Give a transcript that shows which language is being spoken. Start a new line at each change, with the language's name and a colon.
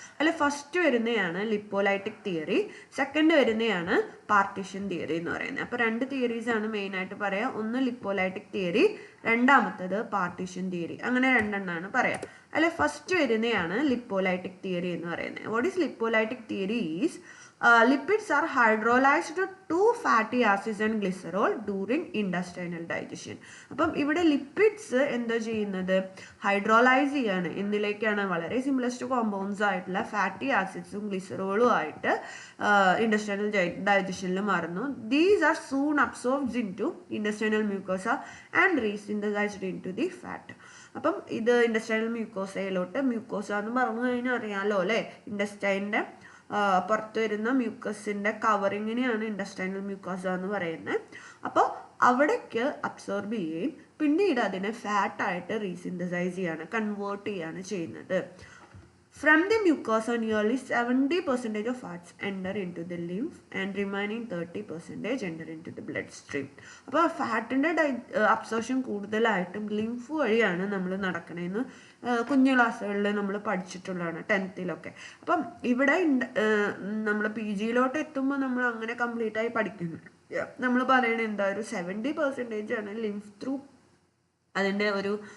Malayalam: അതിൽ ഫസ്റ്റ് വരുന്നതാണ് ലിപ്പോലൈറ്റിക് theory, second വരുന്നതാണ് പാർട്ടീഷൻ തിയറി എന്ന് പറയുന്നത്. അപ്പോൾ രണ്ട് തിയറീസ് ആണ് മെയിനായിട്ട് പറയാം. ഒന്ന് ലിപ്പോലൈറ്റിക് തിയറി, രണ്ടാമത്തത് പാർട്ടീഷൻ തിയറി. അങ്ങനെ രണ്ടെണ്ണമാണ് പറയാം. അതിൽ ഫസ്റ്റ് വരുന്നതാണ് ലിപ്പോലൈറ്റിക് തിയറി എന്ന് പറയുന്നത്.
English: What is lipolytic theory is lipids are hydrolyzed to fatty acids and glycerol during intestinal digestion.
Malayalam: അപ്പം ഇവിടെ ലിപ്പിഡ്സ് എന്താ ചെയ്യുന്നത്, ഹൈഡ്രോലൈസ് ചെയ്യാണ്. എന്തിലേക്കാണ്? വളരെ സിംപ്ലസ്റ്റ് കോമ്പൗണ്ട്സ് ആയിട്ടുള്ള ഫാറ്റി ആസിഡ്സും ഗ്ലിസറോളും ആയിട്ട് ഇൻഡസ്ട്രിയൽ ഡൈജഷനിൽ മാറുന്നു.
English: These are soon absorbed into industrial mucosa and resynthesized into the fat.
Malayalam: അപ്പം ഇത് ഇൻഡസ്ട്രിയൽ മ്യൂക്കോസ എന്ന് പറഞ്ഞു കഴിഞ്ഞാൽ അറിയാമല്ലോ അല്ലേ, ഇൻഡസ്റ്റൈൻ്റെ പുറത്ത് വരുന്ന മ്യൂക്കസിൻ്റെ കവറിങ്ങിനെയാണ് ഇൻഡസ്റ്റൈനൽ മ്യൂക്കോസ എന്ന് പറയുന്നത്. അപ്പോൾ അവിടേക്ക് അബ്സോർബ് ചെയ്യുകയും പിന്നീട് അതിനെ ഫാറ്റായിട്ട് റീസിന്തസൈസ് ചെയ്യാണ്, കൺവേർട്ട് ചെയ്യാണ് ചെയ്യുന്നത്.
English: From the mucosa, nearly 70% of fats enter into the lymph and remaining 30% enter into the bloodstream.
Malayalam: അപ്പോൾ ഫാറ്റിൻ്റെ അബ്സോർപ്ഷൻ കൂടുതലായിട്ടും ലിംഫ് വഴിയാണ് നമ്മൾ നടക്കണതെന്ന് കുഞ്ഞു ക്ലാസ്സുകളിൽ നമ്മൾ പഠിച്ചിട്ടുള്ളതാണ് 10th. അപ്പം ഇവിടെ നമ്മൾ PGയിലോട്ട് എത്തുമ്പോൾ നമ്മൾ അങ്ങനെ കംപ്ലീറ്റ് ആയി പഠിക്കുന്നു. നമ്മൾ പറയണത് എന്താ, ഒരു 70% ആണ് ലിംഫ് ത്രൂ അതിൻ്റെ ഒരു